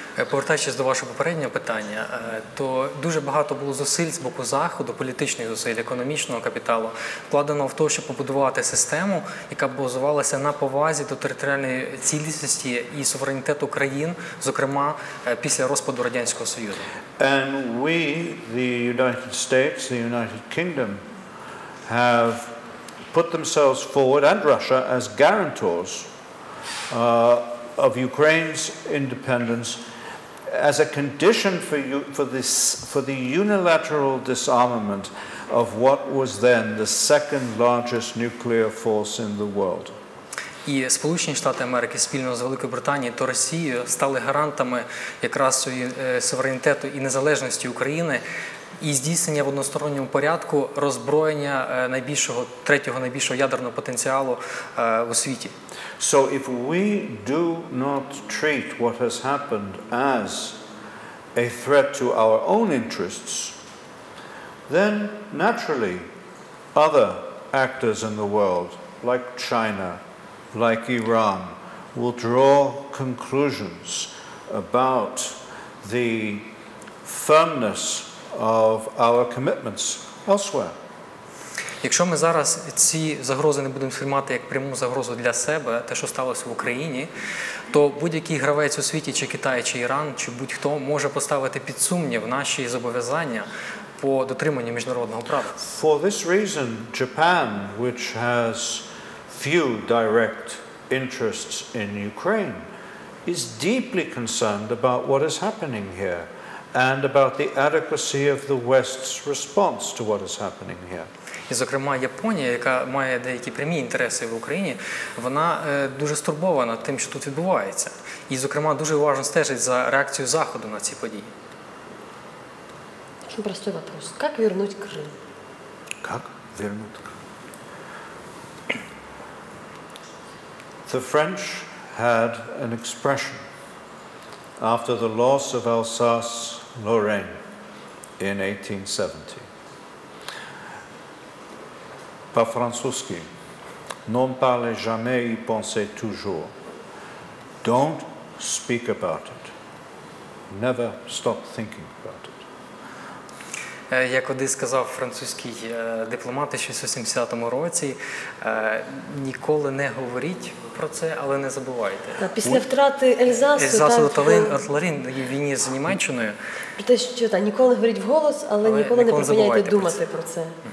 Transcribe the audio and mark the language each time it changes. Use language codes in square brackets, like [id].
[uk] Повертаючись до вашого попереднього питання, то дуже багато було зусиль з боку Заходу, політичних зусиль, економічного капіталу, вкладено в те, щоб побудувати систему, яка базувалася на повазі до територіальної цілісності і суверенітету країн, зокрема після розпаду Радянського Союзу. [en] And we, the United States, the United Kingdom, have put themselves forward, and Russia, as guarantors of Ukraine's independence as a condition for the unilateral disarmament of what was then the second largest nuclear force in the world. [uk] І Сполучені Штати Америки спільно з Великою Британією та Росією стали гарантами якраз суверенітету і незалежності України і здійснення в односторонньому порядку роззброєння третього найбільшого ядерного потенціалу у світі. [en] So if we do not treat what has happened as a threat to our own interests, then naturally other actors in the world, like China, like Iran, will draw conclusions about the firmness of our commitments elsewhere. [uk] Якщо ми зараз ці загрози не будемо сприймати як пряму загрозу для себе, те, що сталося в Україні, то будь-який гравець у світі, чи Китай, чи Іран, чи будь-хто, може поставити під сумнів наші зобов'язання по дотриманню міжнародного права. [en] For this reason, Japan, which has few direct interests in Ukraine, is deeply concerned about what is happening here and about the adequacy of the West's response to what is happening here. [uk] І, зокрема, Японія, яка має деякі прямі інтереси в Україні, вона дуже стурбована тим, що тут відбувається. І, зокрема, дуже уважно стежить за реакцією Заходу на ці події. [ru] Очень простой вопрос. Как вернуть Крым? Как вернуть Крым? [en] The French had an expression after the loss of Alsace-Lorraine in 1870. [ru] По-французски. [fr] Non parlez jamais, y pensez toujours. [en] Don't speak about it. Never stop thinking about it. [uk] Як один сказав французький дипломат у 1970 році, ніколи не говоріть про це, але не забувайте. Після втрати Ельзасу та Лорін в війні з Німеччиною. Ніколи не говоріть вголос, але ніколи не припиняйте думати про це.